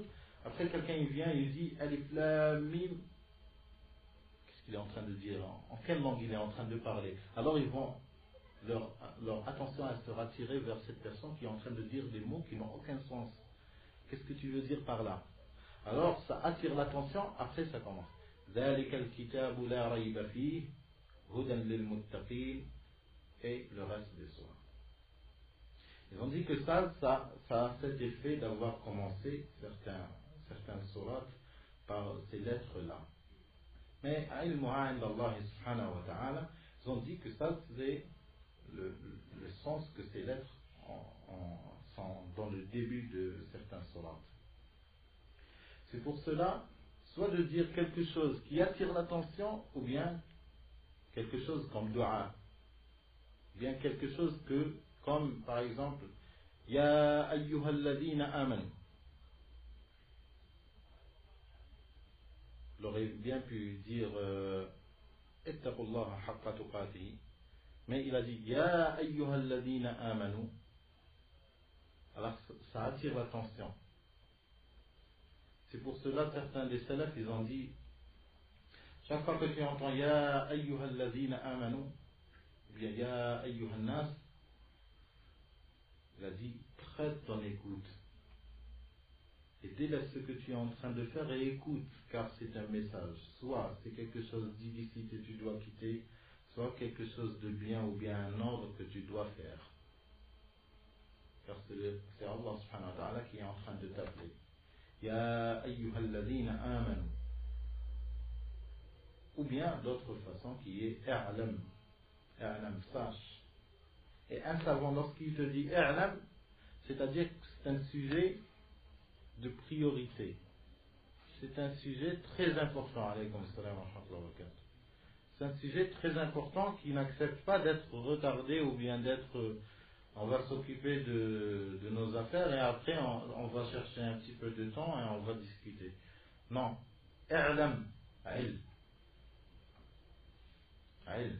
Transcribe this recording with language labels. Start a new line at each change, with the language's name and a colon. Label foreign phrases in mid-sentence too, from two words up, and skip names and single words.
French: Après, quelqu'un il vient et il dit
Arabic: ألف لام ميم.
French: Qu'est-ce qu'il est en train de dire? En quelle langue il est en train de parler? Alors ils vont, leur attention sera tirée vers cette personne qui est en train de dire des mots qui n'ont aucun sens. Qu'est-ce que tu veux dire par là? Alors ça attire l'attention, après ça commence.
Arabic: ذَلِكَ الْكِتَابُ لَا رَيْبَ فِيهِ هُدًى لِلْمُتَّقِينَ
French: et le reste des sourates. Ils ont dit que ça a cet effet d'avoir commencé certains sourates par ces lettres-là.
Arabic: Mais علمها عند الله سبحانه وتعالى,
French: ils ont dit que ça c'est le sens que ces lettres sont dans le début de certains sourates. C'est pour cela, soit de dire quelque chose qui attire l'attention, ou bien quelque chose comme dua, ou bien quelque chose comme par exemple,
Arabic: يا أيها الذين آمنوا.
French: Il aurait bien pu dire
Arabic: اتقوا الله حق تقاته,
French: mais il a dit
Arabic: يا أيها الذين آمنوا.
French: Alors ça attire l'attention. C'est pour cela certains des salafs ils ont dit, chaque fois que tu entends
Arabic: يا أيها الذين آمنوا,
French: ou bien
Arabic: يا أيها الناس,
French: il a dit prête ton écoute et délaisse ce que tu es en train de faire et écoute, car c'est un message. Soit c'est quelque chose d'illicite et tu dois quitter, soit quelque chose de bien ou bien un ordre que tu dois faire. Car c'est
Arabic: الله سبحانه وتعالى
French: qui est en train de t'appeler.
Arabic: يا أيها الذين آمنوا.
French: Ou bien d'autre façon qui est i'lam. I'lam, sache. Et un savant, lorsqu'il te dit i'lam, c'est-à-dire que c'est un sujet de priorité. C'est un sujet très important.
Arabic: عليكم السلام ورحمة الله وبركاته.
French: C'est un sujet très important qui n'accepte pas d'être retardé ou bien d'être. On va s'occuper de nos affaires et après on va chercher un petit peu de temps et on va discuter. Non. I'lam, ilm. Ilm.